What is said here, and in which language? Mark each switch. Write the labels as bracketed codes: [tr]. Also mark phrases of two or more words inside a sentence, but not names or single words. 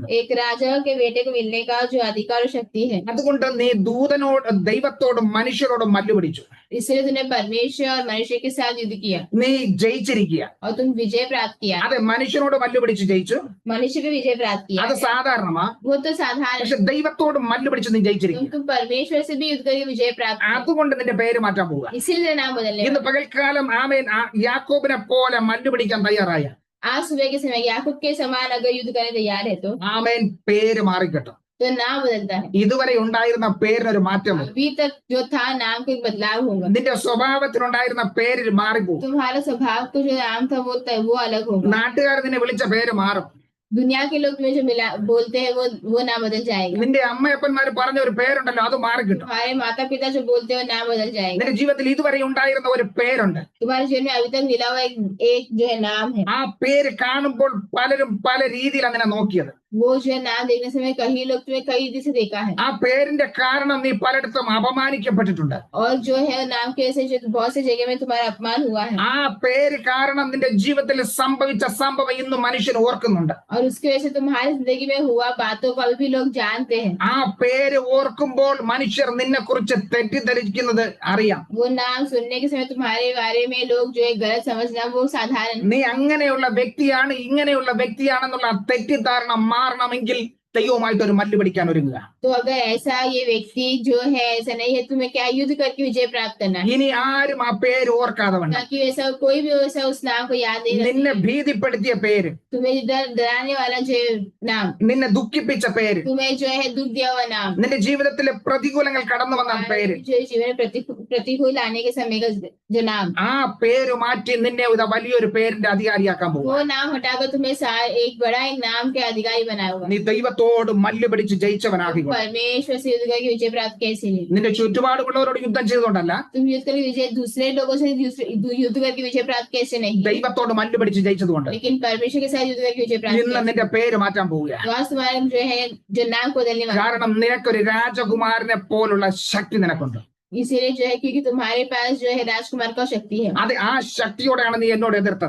[hi] एक राजा के बेटे को मिलने का जो अधिकार और शक्ति है। [ml] അതുകൊണ്ട് നീ ദൈവത്തോടും മനുഷ്യരോടും മല്ലുപിടിച്ചു. [hi] इसलिए तूने परमेश्वर और मनुष्य के साथ युद्ध किया [ml] നീ ജയിച്ചിരിക്കുക. [hi] और तुम विजय प्राप्त किया। [ml] അതെ, മനുഷ്യനോട് മല്ലുപിടിച്ച് ജയിച്ചു, [hi] मनुष्य पे विजय प्राप्त किया, [ml] അത് സാധാരണമാ. [hi] वो तो साधारण [ml] പക്ഷെ ദൈവത്തോട് മല്ലുപിടിച്ച് നീ ജയിച്ചിരിക്കുക. [hi] तुम परमेश्वर से भी युद्ध करके विजय प्राप्त किया। [ml] അതുകൊണ്ട് നിന്റെ പേര് മാറ്റാൻ പോവുക. [hi] इसीलिए नाम बदलने [ml] ഇന്ന് പകൽക്കാലം ആമേൻ യാക്കോബിനെ പോലെ മല്ലുപിടിക്കാൻ തയ്യാറായ [hi] आज सुबह के समय याकूब के समान अगर युद्ध करने तैयार है तो [ml] ആമേൻ പേര് മാറിക്കിട്ടും. [hi] नाम बदलता है। [ml] ഇതുവരെ ഉണ്ടായിരുന്ന പേരിനൊരു മാറ്റം വരും. [hi] अभी तक जो था नाम का एक बदलाव होगा। [ml] നിന്റെ സ്വഭാവത്തിനുണ്ടായിരുന്ന പേര് മാറിപ്പോകും. [hi] तुम्हारा स्वभाव का जो नाम था वो अलग होगा। [ml] നാട്ടുകാർ നിന്നെ വിളിച്ച പേര് മാറും. [hi] दुनिया के लोग तुम्हें जो मिला बोलते हैं वो ना बदल जाएगा। [ml] നിന്റെ അമ്മയപ്പന്മാര് പറഞ്ഞ ഒരു പേരുണ്ടല്ലോ അത് മാറിക്കിട്ടും. [hi] तुम्हारे माता पिता जो बोलते हैं वो ना बदल जाएगा। [ml] നിന്റെ ജീവിതത്തിൽ ഇതുവരെ ഉണ്ടായിരുന്ന ഒരു പേരുണ്ട്. [hi] तुम्हारे जीवन में अभी तक मिला हुआ एक जो है नाम है। [ml] ആ പേര് കാണുമ്പോൾ പലരും പല രീതിയിലാണ് നിന്നെ നോക്കിയത്. [hi] वो जो है नाम देखने समय कई लोग तुम्हें कई रीति से देखा है। [ml] ആ പേരിന്റെ കാരണം നീ പലയിടത്തും അപമാനിക്കപ്പെട്ടിട്ടുണ്ട്. [hi] और जो है नाम के ऐसे जो बहुत सी जगह में तुम्हारा अपमान हुआ है। [ml] ആ പേര് കാരണം നിന്റെ ജീവിതത്തിൽ സംഭവിച്ച സംഭവം ഇന്ന് മനുഷ്യൻ ഓർക്കുന്നുണ്ട്. [hi] और उसकी वजह से तुम्हारी जिंदगी में हुआ बातों को अभी भी लोग जानते हैं। [ml] ആ പേര് ഓർക്കുമ്പോൾ മനുഷ്യർ നിന്നെ കുറിച്ച് തെറ്റിദ്ധരിക്കുന്നത് അറിയാം. [hi] वो नाम सुनने के समय तुम्हारे बारे में लोग जो है गलत समझना वो साधारण। [ml] നീ അങ്ങനെയുള്ള വ്യക്തിയാണ് ഇങ്ങനെയുള്ള വ്യക്തിയാണെന്നുള്ള തെറ്റിദ്ധാരണ മാറണമെങ്കിൽ ദൈവവുമായിട്ട് ഒരു മല്ല് പിടിക്കാൻ ഒരുങ്ങുക. [hi] तो अगर ऐसा ये व्यक्ति जो है ऐसा नहीं है तुम्हें क्या युद्ध करके विजय प्राप्त करना है। [ml] ഇനി ആരും ആ പേര് ഓർക്കാതെ വേണ്ട. [hi] ताकि ऐसा कोई भी ऐसा उस नाम को याद नहीं [ml] നിന്നെ [hi] रखे। [ml] ഭീതിപ്പെടുത്തിയ പേര്, [hi] तुम्हें डराने वाला जो नाम, [ml] നിന്നെ ദുഃഖിപ്പിച്ച പേര്, [hi] तुम्हें जो है दुख दिया हुआ नाम, [ml] നിന്റെ ജീവിതത്തിലെ പ്രതികൂലങ്ങൾ കടന്നു വന്ന പേര്, [hi] जो जीवन में प्रतिकूल आने के समय का जो नाम, [ml] ആ പേര് മാറ്റി നിന്നെ ഒരു വലിയൊരു പേരിന്റെ അധികാരിയാക്കാൻ പോകും. [hi] वो नाम हटाकर तुम्हें एक बड़ा एक नाम के अधिकारी बनाया हुआ। [ml] നീ ദൈവത്തോട് മല്ല് പിടിച്ച് ജയിച്ചവനാകുക. [hi] परमेश्वर से युद्ध करके विजय प्राप्त कैसे नहीं। [ml] നിന്റെ ചുറ്റുപാടുമുള്ളവരോട് യുദ്ധം ചെയ്തുകൊണ്ടല്ല, [hi] तुम युद्ध करके विजय दूसरे लोगों से युद्ध करके विजय प्राप्त कैसे नहीं, [ml] ദൈവത്തോട് മല്ല് പിടിച്ച് ജയിച്ചതുകൊണ്ട് [hi] लेकिन परमेश्वर के साथ युद्ध करके विजय प्राप्त [ml] ഇന്ന് നിന്റെ പേര് മാറ്റാൻ പോവുകയാണ്. [hi] तो आज तुम्हारा जो है जो नाम को बदलने वाला। [ml] കാരണം നിനക്കൊരു രാജകുമാരനെ പോലുള്ള ശക്തി നിനക്കുണ്ട്. [hi] इसीलिए जो है क्योंकि तुम्हारे पास जो है राजकुमार का शक्ति है। [ml] അത് ആ ശക്തിയോടെയാണ് നീ എന്നോട് എതിർത്തത്.